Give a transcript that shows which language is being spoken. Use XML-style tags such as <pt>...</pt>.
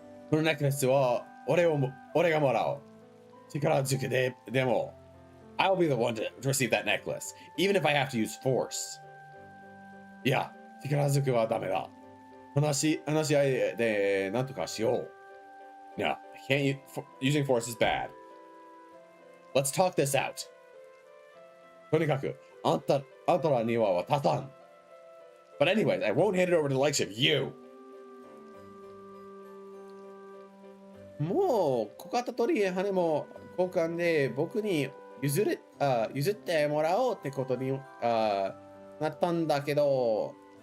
<ja>このネックレスは俺がもらう。力ずくでも、</ja> <en>I'll be the one to receive that necklace, even if I have to use force.</en> <ja>いや、力ずくはダメだ。話し合いでなんとかしよう。</ja> <en>No, using force is bad. Let's talk this out.</en> <ja>とにかく、あんたらには立たん。</ja> <en>But anyways, I won't hand it over to the likes of you.</en> <ja>もう、小型鳥羽も交換で僕に譲ってもらおうってことになったんだけど。</ja>